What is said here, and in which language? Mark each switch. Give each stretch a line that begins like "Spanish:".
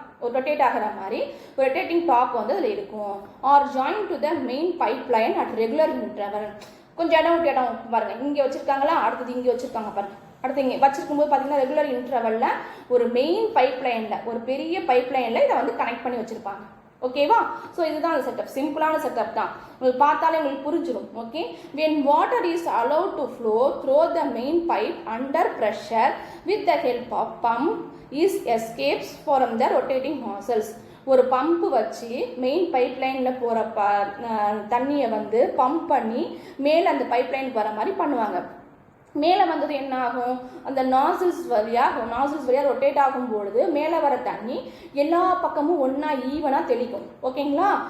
Tamil: ஒரு ரொட்டேட் ஆகிற மாதிரி ஒரு ரொட்டேட்டிங் டாப் வந்து அதில் இருக்கும்.
English: Or join to the main pipeline at regular interval.
Tamil: கொஞ்சம் இடம் விட்டு இடம் பாருங்க, இங்கே வச்சுருக்காங்களா, அடுத்தது இங்கே வச்சுருக்காங்க பாருங்க. அடுத்து இங்கே வச்சுருக்கும்போது பார்த்தீங்கன்னா ரெகுலர் இன்டர்வலில் ஒரு மெயின் பைப் லைனில், ஒரு பெரிய பைப் லைனில் இதை வந்து கனெக்ட் பண்ணி வச்சுருப்பாங்க. ஓகேவா? ஸோ இதுதான் அந்த செட்டப். சிம்பிளான செட்டப் தான், உங்களுக்கு பார்த்தாலே உங்களுக்கு புரிஞ்சிடும்.
English: Okay, when water is allowed to flow through the main pipe under pressure with the help of pump is escapes from the rotating nozzles.
Tamil: ஒரு பம்பு வச்சு மெயின் பைப் லைனில் போகிற தண்ணியை வந்து பம்ப் பண்ணி மேலே அந்த பைப் லைனுக்கு வர மாதிரி பண்ணுவாங்க. மேலே வந்தது என்ன ஆகும், அந்த நாசில்ஸ் வழியாக ரொட்டேட் ஆகும்பொழுது மேலே வர தண்ணி எல்லா பக்கமும் ஒன்றா ஈவனாக தெளிக்கும். ஓகேங்களா?